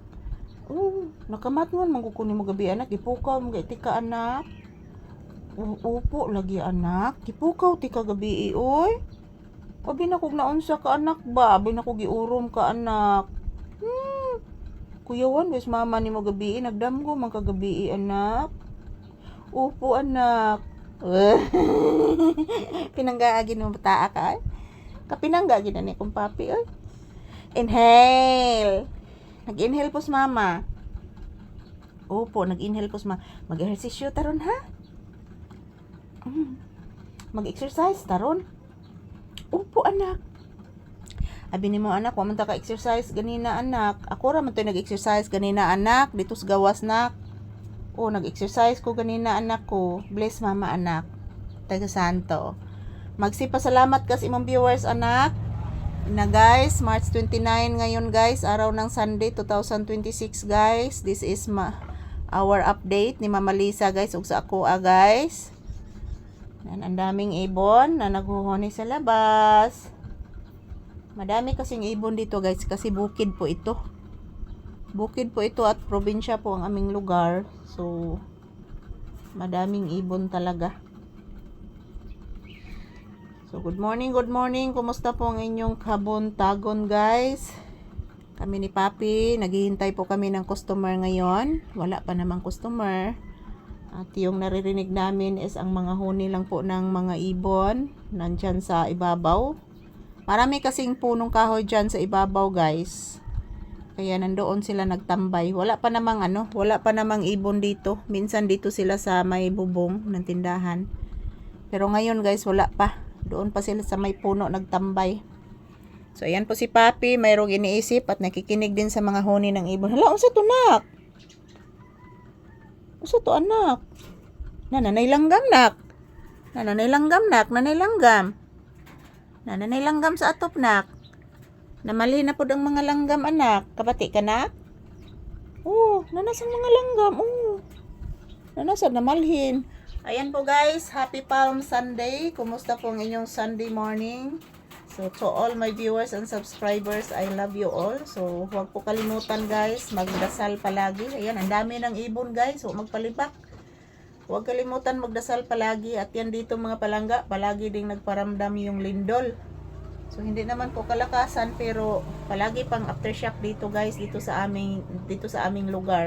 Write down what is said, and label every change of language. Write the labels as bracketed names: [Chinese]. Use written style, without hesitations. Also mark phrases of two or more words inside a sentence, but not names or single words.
[Cebuano] Nakamatngon mangkukunin mo gabi anak, ipukaw mo tika anak. Upo lagi anak, ipukaw tika gabi oy. Abi na kog naunsa ka anak ba? Abi na kog giurom ka anak. Kuyawan wes mama ni mo gabi nagdamgo man ka gabi anak. Upo anak. Pinanggaagin mo taa ka ay. Kapinanggaagin na ni kong papi ay. Inhale. Nag-inhale pos mama. Opo, nag-inhale pos mama. Mag-ehersisyo taron ha? Mag-exercise taron. Opo anak. Abi ni mo anak, wa man ta ka exercise ganina anak. Ako ra man to nag-exercise ganina anak dito sa gawas nak. Nag-exercise ko ganina anak ko. Bless mama anak. Taga Santo. Magsipasalamat ka sa imong viewers anak. [Filipino] Na guys, March 29 ngayon guys, araw ng Sunday 2026 guys. [English] This is our update ni Mama Lisa guys [Cebuano] ug sa ako [English] guys. [Filipino] Ang daming ibon na naghuhuni sa labas. Madami kasing ibon dito guys kasi bukid po ito. Bukid po ito at probinsya po ang aming lugar. So madaming ibon talaga. [English] So good morning, good morning. [Filipino] Kumusta po ang inyong kabuntagon guys? Kami ni Papi, naghihintay po kami ng customer ngayon. Wala pa namang customer. At yung naririnig namin is ang mga huni lang po ng mga ibon nandyan sa ibabaw. Marami kasing punong kahoy dyan sa ibabaw guys. Kaya nandoon sila nagtambay. Wala pa namang ibon dito. Minsan dito sila sa may bubong ng tindahan. Pero ngayon guys wala pa. Doon pa sila sa may puno nagtambay. So ayan po si Papi, mayroong iniisip at nakikinig din sa mga huni ng ibon. [Cebuano] Hala, unsa to nak? Unsa to anak? Nanay langgam nak. Nanay langgam nak, nanay langgam. Nanay langgam sa atop nak. Namali na po ang mga langgam anak. Kabati ka nak? Nanasang mga langgam. Nanasang namalhin. [Filipino] Ayan po guys, [English] happy Palm Sunday. [Filipino] Kumusta po ang inyong Sunday morning? [English] So to all my viewers and subscribers, I love you all. [Filipino] So huwag po kalimutan guys, magdasal palagi. Ayan, ang dami ng ibon guys. So magpalibak. Huwag kalimutan magdasal palagi. At yan dito mga palangga, palagi ding nagparamdam yung lindol. So hindi naman po kalakasan pero palagi pang aftershock dito guys, dito sa aming lugar.